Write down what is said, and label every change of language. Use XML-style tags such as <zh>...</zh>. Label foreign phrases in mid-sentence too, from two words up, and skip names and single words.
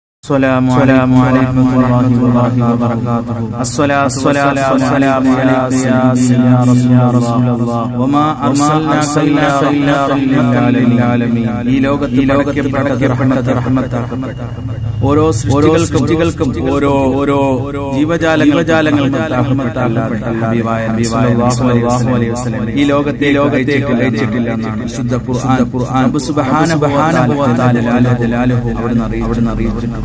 <ar>السلام عليكم ورحمة الله وبركاته. الصلاة والسلام عليك يا رسول الله وما أرسلناك إلا رحمة للعالمين.</ar> <ml>ഈ ലോകത്തിൽ ഓരോ സൃഷ്ടികൾക്കും ഓരോ ജീവജാലങ്ങൾക്കും ഈ ലോകത്തെ അയച്ചിട്ടില്ല എന്നാണ് വിശുദ്ധ ഖുർആൻ</ml> <ar>سبحانه وتعالى</ar> <ml>അവിടുന്ന് അറിയിച്ചിട്ടുണ്ട്.</ml>